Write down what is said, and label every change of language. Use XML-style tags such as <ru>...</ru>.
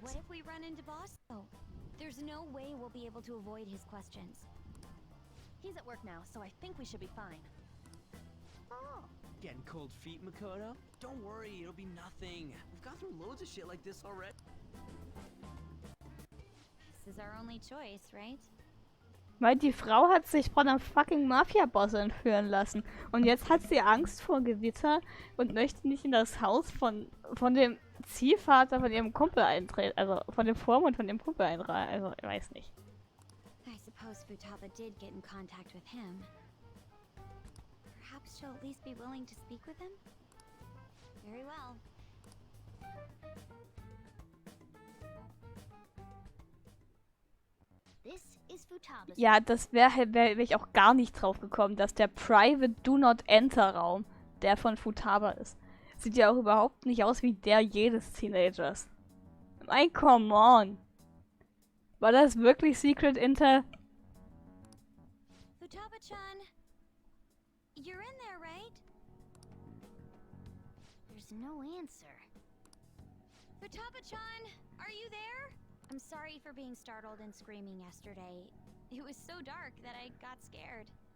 <en>What if we run into Boss, though? There's no way we'll be able to avoid his questions. He's at work now, so I think we should be fine. Oh, Getting cold feet, Makoto? Don't worry, it'll be nothing. We've gone through loads of shit like this already. This is our only choice, right?</en> <de>Weil die Frau hat sich von einem fucking Mafia-Boss entführen lassen. Und jetzt hat sie Angst vor Gewitter und möchte nicht in das Haus von dem Ziehvater von ihrem Kumpel eintreten. Also von dem Vormund von ihrem Kumpel eintreten. Also, ich weiß nicht.</de> <en>I suppose Futaba did get in contact with him. Perhaps she'll at least be willing to speak with him? Very well. this is Futaba's.</en> <de>Ja, das wär ich auch gar nicht drauf gekommen, dass der</de> <en>Private Do Not Enter</en> <de>Raum der von Futaba ist. Sieht ja auch überhaupt nicht aus wie der jedes Teenagers. Mein,</de> <en>come on.</en> <de>War das wirklich</de> <en>Secret Inter? Futaba-chan, you're in there, right? There's no answer. Futaba-chan, are you there? I'm sorry for being startled and screaming yesterday. It was so dark that I got scared.</en>